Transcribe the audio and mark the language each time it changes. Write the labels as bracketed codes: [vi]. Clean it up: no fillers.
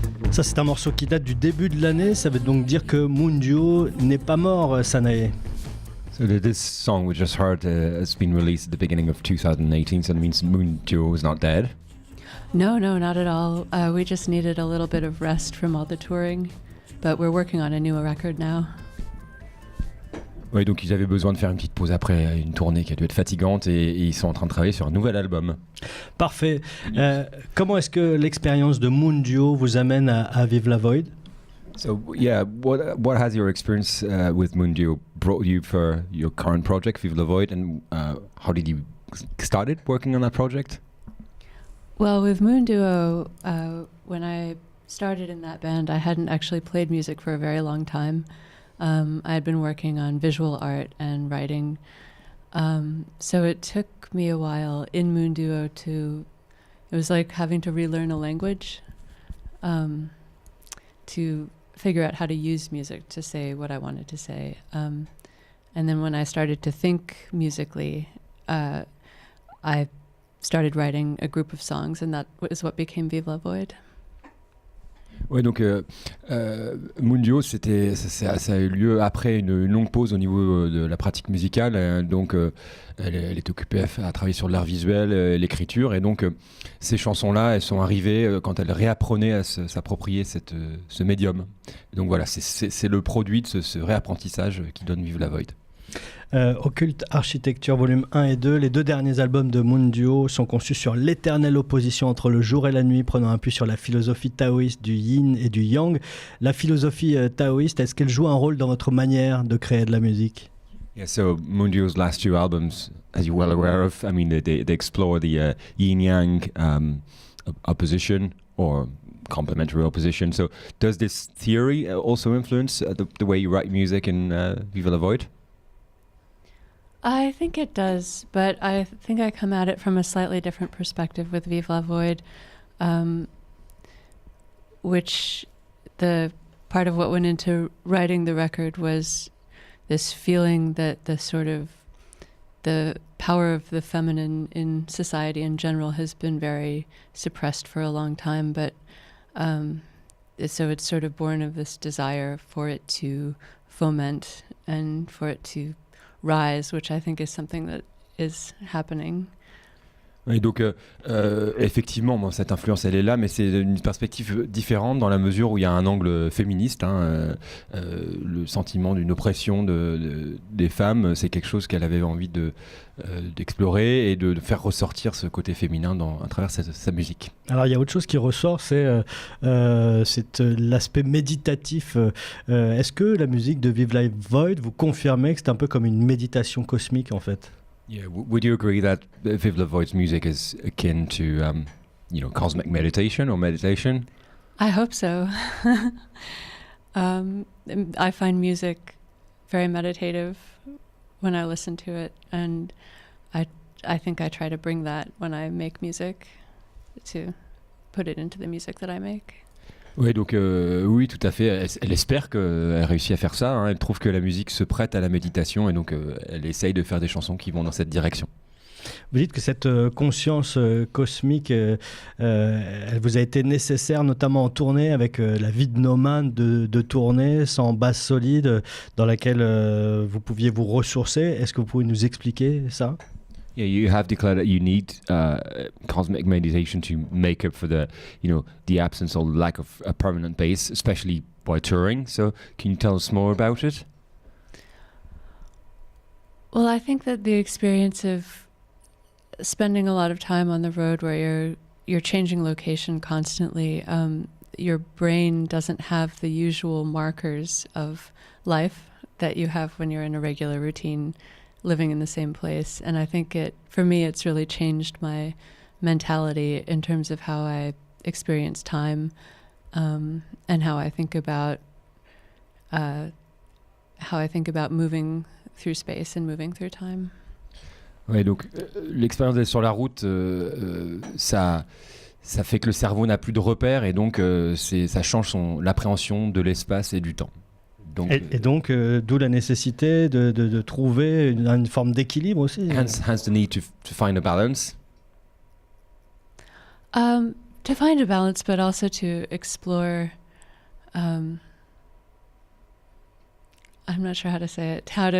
[fr] Ça, c'est un morceau qui date du début de l'année, ça veut donc dire que Moon Duo n'est pas mort, Sanei. [en] So this song we just heard has been released at the beginning of 2018, so it means Moon Duo is not dead. No, not at all. We just needed a little bit of rest from all the touring, but we're working on a new record now. [fr] Oui, donc ils avaient besoin de faire une petite pause après une tournée qui a dû être fatigante et ils sont en train de travailler sur un nouvel album. Parfait. Comment est-ce que l'expérience de Moon Duo vous amène à Vive la Void? [en] So yeah, what has your experience with Moon Duo brought you for your current project, Vive la Void, and how did you started working on that project? Well, with Moon Duo, when I started in that band, I hadn't actually played music for a very long time. I had been working on visual art and writing. So it took me a while in Moon Duo it was like having to relearn a language to figure out how to use music to say what I wanted to say. And then when I started to think musically, I started writing a group of songs, and that is what became Vive la Void. [fr] Ouais, donc Moon Duo, ça a eu lieu après une longue pause au niveau de la pratique musicale. Donc, elle est occupée à travailler sur l'art visuel, l'écriture. Et donc, ces chansons-là, elles sont arrivées quand elle réapprenait à s'approprier ce médium. Donc voilà, c'est le produit de ce réapprentissage qui donne Vive la Void. Occulte Architecture volume 1 et 2, les deux derniers albums de Moon Duo sont conçus sur l'éternelle opposition entre le jour et la nuit, prenant appui sur la philosophie taoïste du yin et du yang. La philosophie taoïste, est-ce qu'elle joue un rôle dans votre manière de créer de la musique? [en] Yeah, so Moon Duo's last two albums, as you're well aware of, I mean, they explore the yin-yang opposition or complementary opposition. So does this theory also influence the way you write music in Vive la Void? I think it does, but I think I come at it from a slightly different perspective with Vive la Void, which the part of what went into writing the record was this feeling that the power of the feminine in society in general has been very suppressed for a long time, but so it's sort of born of this desire for it to foment and for it to rise, which I think is something that is happening. [fr] Et donc, effectivement, bon, cette influence, elle est là, mais c'est une perspective différente dans la mesure où il y a un angle féministe. Le sentiment d'une oppression des femmes, c'est quelque chose qu'elle avait envie d'explorer et de faire ressortir ce côté féminin à travers sa musique. Alors, il y a autre chose qui ressort, c'est l'aspect méditatif. Est-ce que la musique de Vive la Void, vous confirmez que c'est un peu comme une méditation cosmique, en fait? [en] Yeah, would you agree that Vive la Void's music is akin to, cosmic meditation or meditation? I hope so. I find music very meditative when I listen to it, and I think I try to bring that when I make music, to put it into the music that I make. [fr] Oui, donc oui, tout à fait. Elle espère qu'elle réussit à faire ça. Elle trouve que la musique se prête à la méditation et donc elle essaye de faire des chansons qui vont dans cette direction. Vous dites que cette conscience cosmique, elle vous a été nécessaire, notamment en tournée, avec la vie de nomade de tournée, sans base solide, dans laquelle vous pouviez vous ressourcer. Est-ce que vous pouvez nous expliquer ça? [en] Yeah, you have declared that you need cosmic meditation to make up for the absence or lack of a permanent base, especially by touring. So, can you tell us more about it? Well, I think that the experience of spending a lot of time on the road, where you're changing location constantly, your brain doesn't have the usual markers of life that you have when you're in a regular routine, living in the same place. And I think for me, it's really changed my mentality in terms of how I experience time, and how I think about moving through space and moving through time. [fr] Ouais, donc l'expérience d'être sur la route, ça fait que le cerveau n'a plus de repères et donc ça change l'appréhension de l'espace et du temps. Donc, et donc, d'où la nécessité de trouver une forme d'équilibre aussi. [en] hence the need to find a balance. To find a balance, but also to explore. I'm not sure how to say it.